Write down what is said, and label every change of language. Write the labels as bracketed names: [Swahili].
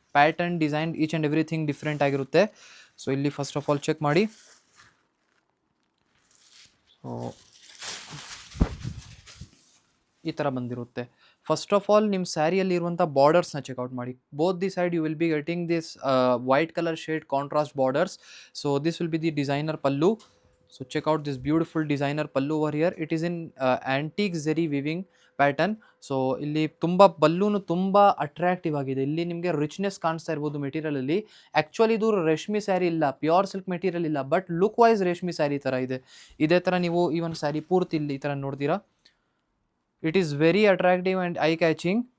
[English] pattern design each and everything different [Kannada] ಆಗಿರುತ್ತೆ. [English] So ಇಲ್ಲಿ first of all check ಮಾಡಿ. [Kannada] So ಈ ಥರ ಬಂದಿರುತ್ತೆ. [English] first of all [Kannada] ನಿಮ್ಮ ಸ್ಯಾರಿಯಲ್ಲಿ ಇರುವಂಥ ಬಾರ್ಡರ್ಸ್ನ ಚೆಕ್ಔಟ್ ಮಾಡಿ. [English] Both the side you will be getting this white colour shade contrast borders. So this will be the designer pallu. So check out this beautiful designer pallu over here. It is in antique zari weaving pattern. [Kannada] So ಇಲ್ಲಿ ತುಂಬ ಪಲ್ಲೂನು ತುಂಬ attractive ಆಗಿದೆ. ಇಲ್ಲಿ ನಿಮಗೆ richness ಕಾಣಿಸ್ತಾ ಇರ್ಬೋದು ಮೆಟೀರಿಯಲಲ್ಲಿ. Actually ಇದು ರೇಷ್ಮೆ ಸ್ಯಾರಿ ಇಲ್ಲ, ಪ್ಯೂರ್ ಸಿಲ್ಕ್ ಮೆಟೀರಿಯಲ್ ಇಲ್ಲ, ಬಟ್ ಲುಕ್ ವೈಸ್ ರೇಷ್ಮೆ ಸ್ಯಾರಿ ಥರ ಇದೆ. ಇದೇ ಥರ ನೀವು ಈ ಒಂದು ಸ್ಯಾರಿ ಪೂರ್ತಿ ಇಲ್ಲಿ ಈ ಥರ ನೋಡ್ತೀರಾ, [English] It is very attractive and eye catching.